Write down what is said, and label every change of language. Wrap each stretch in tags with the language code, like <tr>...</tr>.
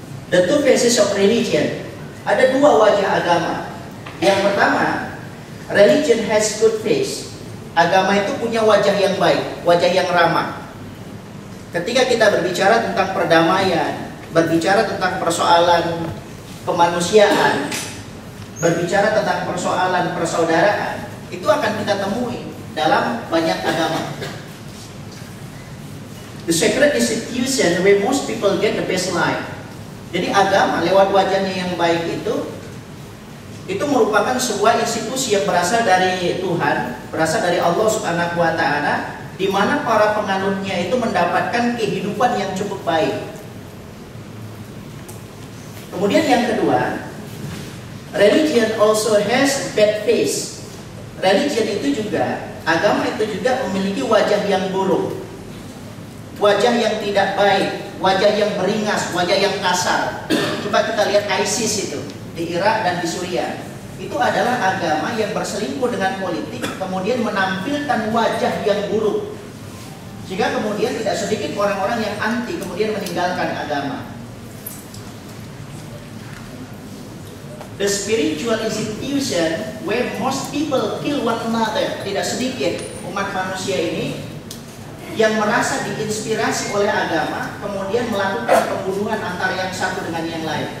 <en>The two faces of religion.</en> <id>Ada dua wajah agama. Yang pertama,</id> <en>religion has good face.</en> <id>Agama itu punya wajah yang baik, wajah yang ramah. Ketika kita berbicara tentang perdamaian, berbicara tentang persoalan kemanusiaan, berbicara tentang persoalan persaudaraan, itu akan kita temui dalam banyak agama.</id> <en>The sacred institution where most people get the best life.</en> <id>Jadi agama lewat wajahnya yang baik itu merupakan sebuah institusi yang berasal dari Tuhan, berasal dari Allah Subhanahu wa Ta'ala, di mana para penganutnya itu mendapatkan kehidupan yang cukup baik. Kemudian yang kedua,</id> <en>religion also has bad face.</en> <id>Religion itu juga, agama itu juga memiliki wajah yang buruk, wajah yang tidak baik, wajah yang beringas, wajah yang kasar. Coba kita lihat ISIS itu di Irak dan di Suriah. Itu adalah agama yang berselingkuh dengan politik, kemudian menampilkan wajah yang buruk, sehingga kemudian tidak sedikit orang-orang yang anti kemudian meninggalkan agama.</id> <en>The spiritual institution where most people kill one another.</en> <id>Tidak sedikit umat manusia ini yang merasa diinspirasi oleh agama, kemudian melakukan pembunuhan antara yang satu dengan yang lain.</id>